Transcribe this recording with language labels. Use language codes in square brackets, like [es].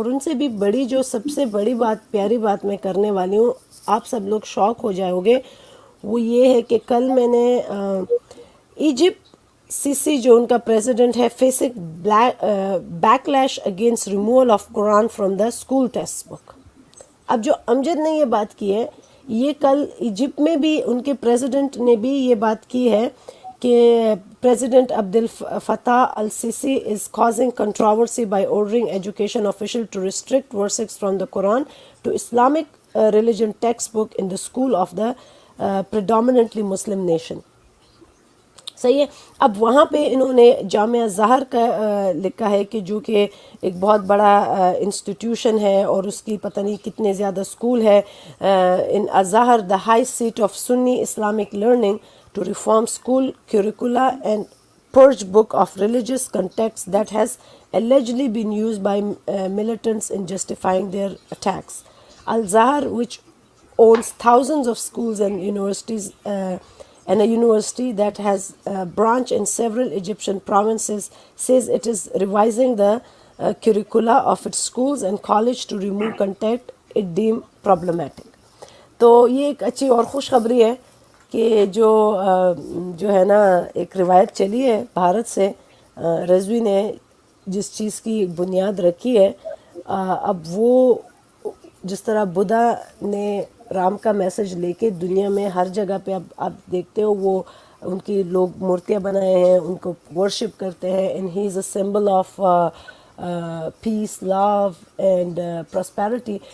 [ur] اور ان سے بھی بڑی, جو سب سے بڑی بات, پیاری بات میں کرنے والی ہوں, آپ سب لوگ شوق ہو جاؤ گے, وہ یہ ہے کہ کل میں نے ایجپٹ سیسی جو ان کا پریزیڈنٹ ہے, [en] Facing backlash against removal of Quran from the school textbook. [ur] اب جو امجد نے یہ بات کی ہے, یہ کل ایجپٹ میں بھی ان کے پریزیڈنٹ نے بھی یہ بات کی ہے کہ [en] President Abdel Fattah al-Sisi is causing controversy by ordering education official to restrict verses from the Quran to Islamic religion textbook in the school of the predominantly Muslim nation. [ur] صحیح ہے. اب وہاں پہ انہوں نے جامعہ ازہر کا لکھا ہے کہ جو کہ ایک بہت بڑا انسٹیٹیوشن ہے اور اس کی پتہ نہیں کتنے زیادہ اسکول ہے. [en] ان Azhar the highest of Sunni Islamic learning to reform school curricula and purge book of religious context that has allegedly been used by militants in justifying their attacks. Al-Zahar, which owns thousands of schools and universities, and a university that has a branch in several Egyptian provinces, says it is revising the curricula of its schools and college to remove content it deemed problematic. [ur] تو یہ ایک اچھی اور خوشخبری ہے کہ جو ہے نا ایک روایت چلی ہے بھارت سے، رضوی نے جس چیز کی بنیاد رکھی ہے، اب وہ جس طرح بدھا نے رام کا میسج لے کے دنیا میں ہر جگہ پہ اب آپ دیکھتے ہو وہ ان کی لوگ مورتیاں بنائے ہیں، ان کو ورشپ کرتے ہیں، [en] And he is a symbol of peace, love and prosperity.